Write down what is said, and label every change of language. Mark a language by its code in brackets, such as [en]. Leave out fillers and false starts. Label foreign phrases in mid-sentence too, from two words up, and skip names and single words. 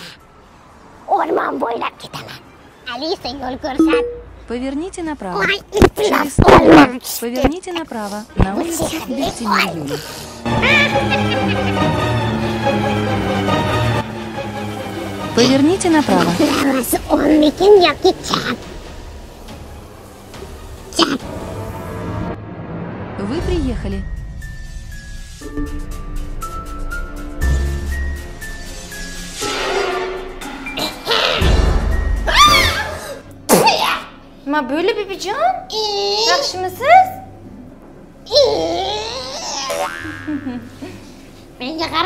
[uz] O'rmon bo'ylab ketaman. Alisa yo'l ko'rsat. [ru] Поверните направо. Ой, Через 100 метров поверните направо на улицу Бехтина Юлии. Поверните направо. [uz] Orasi o'ngmikin yoki chap? Chap. [ru] Вы приехали. Ma böyle bebecan? [uz] Yaxshimisiz? Menga qara.